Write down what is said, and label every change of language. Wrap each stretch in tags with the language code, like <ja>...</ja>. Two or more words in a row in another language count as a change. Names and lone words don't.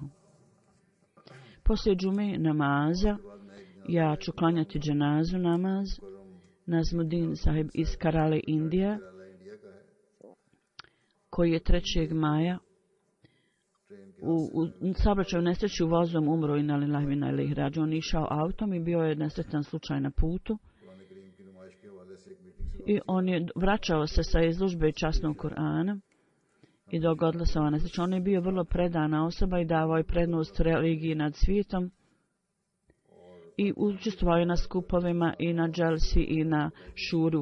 <bs>Poslije džume namaza ja ću klanjati dženazu namaz Nazmuddin sahib iz Karale, Indija, koji je 3. maja u saobraćaju nesreći u vozom umro i</bs> <ar>إنا لله وإنا إليه راجعون.</ar> <bs>On išao autom i bio je nesretan slučaj na putu. I on je vraćao se sa izložbe časnog Kur'ana i dogodila se ova nesreća. On je bio vrlo predana osoba i davao je prednost religiji nad svijetom. I učestvovao je na skupovima i na dželsi i na šuru.</bs>